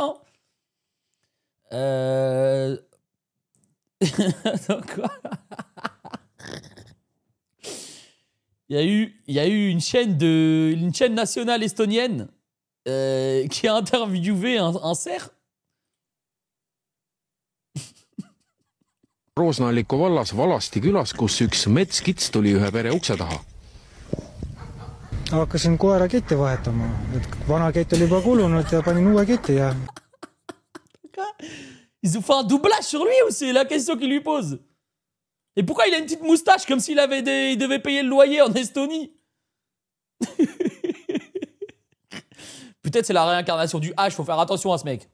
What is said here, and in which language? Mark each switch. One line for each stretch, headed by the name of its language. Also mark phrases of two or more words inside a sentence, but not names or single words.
French: Hein. Attends, quoi? Il y a eu une chaîne nationale estonienne qui a interviewé un cerf.
Estonian: Roosna-Alliku vallas Valasti külas, kus üks metskits tuli ühe pere ukse taha. Hakkasin koera ketti vahetama. Vana kett oli juba kulunud ja panin uue ketti ja...
French: Ils ont fait un doublage sur lui ou c'est la question qu'ils lui posent? Et pourquoi il a une petite moustache comme s'il il devait payer le loyer en Estonie? Peut-être c'est la réincarnation du H, faut faire attention à ce mec.